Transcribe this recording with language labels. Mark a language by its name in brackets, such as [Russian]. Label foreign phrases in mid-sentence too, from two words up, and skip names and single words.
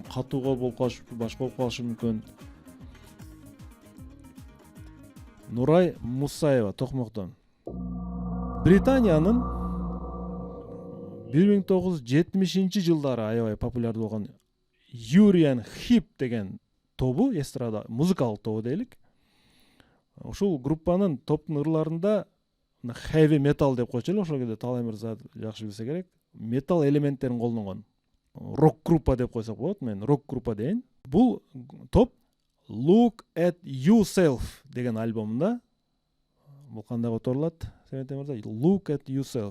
[Kyrgyz] Катуу кол болуп калышы, башка болуп калышы мүмкүн. Нурай Мусаева Токмоктон. Британиянын 1970-жылдары аябай популярдуу болгон Юриан Хип деген тобу, эстрада музыкалык тобу дейлик. Ушул группанын топтун ырларында [English] heavy metal [Kyrgyz] деп койчу эле, ошол кезде Талай мырза жакшы билсе керек. Металл элементтерин колдонгон. Рок группа деп койсок болот, мен рок группа дейин. Бул топ Look at Yourself деген альбомунда, бул кандай которулат? Себенте мырза, Look at Yourself.